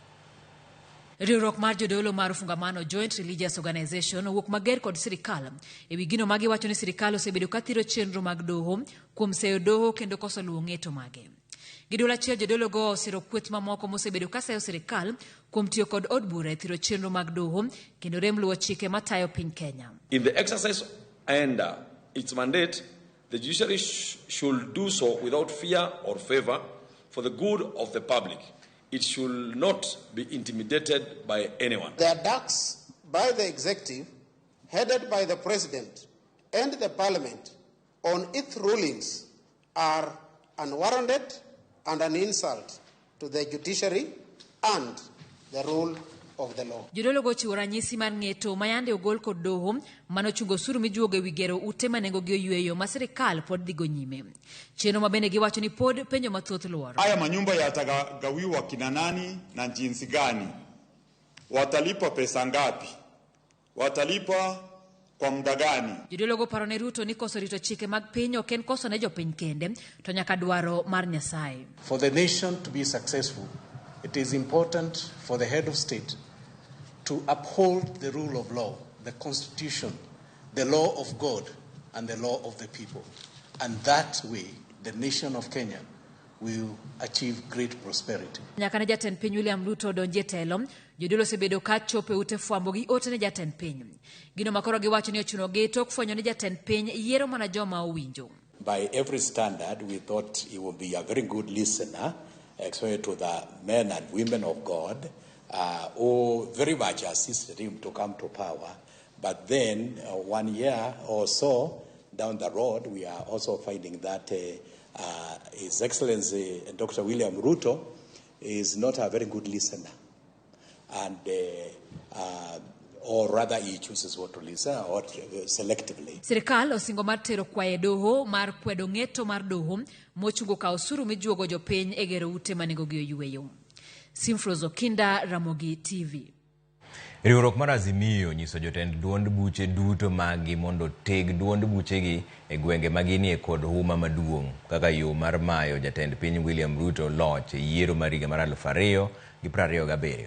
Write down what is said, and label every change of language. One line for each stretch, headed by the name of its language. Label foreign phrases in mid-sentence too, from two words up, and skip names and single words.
Luo (Kenya and Tanzania): Riwruok mar jodolo mar ufungamano
English: joint religious organization
Luo (Kenya and Tanzania): wuok mager kod sirikal e wi gino magi wacho ni sirikal osebedo kathiro chenro mag doho kuom seyo doho kendo koso luwo ng'eto mage. Gidola achiel jodolo go osiro kweth mamoko mosebedo kaseyo sirikal kuom tiyo kod od bura e thiro chenro mag doho kendo rem luwo chike matayo piny Kenya.
English: In the exercise and its mandate, the judiciary should do so without fear or favor for the good of the public. It should not be intimidated by anyone. The attacks by the executive, headed by the president and the parliament on its rulings are unwarranted and an insult to the judiciary and the rule of the law.
Luo (Kenya and Tanzania): Jodolo go chiwo ranyisi mar ng'eto mayande ogol kod doho manochungo osuru mijuogo e wi gero ute manengogi oyweyo ma sirikal pod dhigo nyime. Chenro ma bende giwacho ni pod penjo mathoth luoro.
Swahili: Haya manyumba yatagawiwa kina nani na jinsi gani? Watalipa pesa ngapi? Watalipa kwa muda gani?
Luo (Kenya and Tanzania): Jodolo go paro ne Ruto ni koso rito chike mag piny ok en koso ne jopiny kende to nyaka dwaro mar Nyasaye.
English: For the nation to be successful, it is important for the head of state to uphold the rule of law, the constitution, the law of God, and the law of the people. And that way, the nation of Kenya will achieve great prosperity.
Luo (Kenya and Tanzania): Nyaka ne jatend piny William Ruto donje telo, jodolo osebedo ka chopo ute fwambo gi ote ne jatend piny. Gino makoro giwacho ni ochuno gi tok fwenyo ne jatend piny yiero mana joma owinjo.
English: By every standard, we thought he would be a very good listener, especially to the men and women of God, who very much assisted him to come to power. But then, 1 year or so down the road, we are also finding that His Excellency Dr. William Ruto is not a very good listener. And, or rather he chooses what to listen or selectively.
Luo (Kenya and Tanzania): Sirikal osingo mar tero kwaye doho mar kwedo ng'eto mar doho mochungo ka osuru mijuogo jopiny e gero ute manengogi oyweyo. Simfros Okinda, Ramogi TV. Riwruok mar Azimio nyiso jotend duond buche duto magi mondo teg duond buchegi e gwenge maginie kod huma maduong' kaka yo mar mayo jatend piny William Ruto loch e yiero mar higa mar 2027.